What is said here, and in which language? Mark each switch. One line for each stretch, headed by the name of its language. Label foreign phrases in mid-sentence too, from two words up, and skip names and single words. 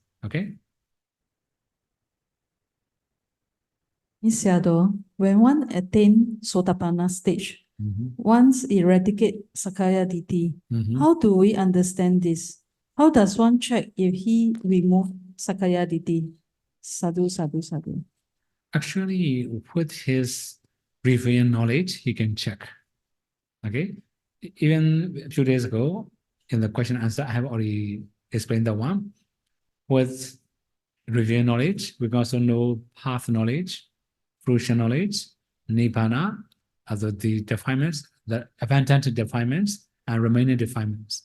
English: Okay? Sayadaw, when one attains Sotapanna stage, once eradicate
Pali: Sakaya Ditti,
English: how do we understand this? How does one check if he removed
Pali: Sakaya Ditti? Sadhu, sadhu, sadhu.
English: Actually, with his revealed knowledge, he can check. Okay? Even a few days ago, in the question and answer, I have already explained the one. With revealed knowledge, we can also know path knowledge, fruition knowledge, nibbana, other the defilements, the abundant defilements, and remaining defilements.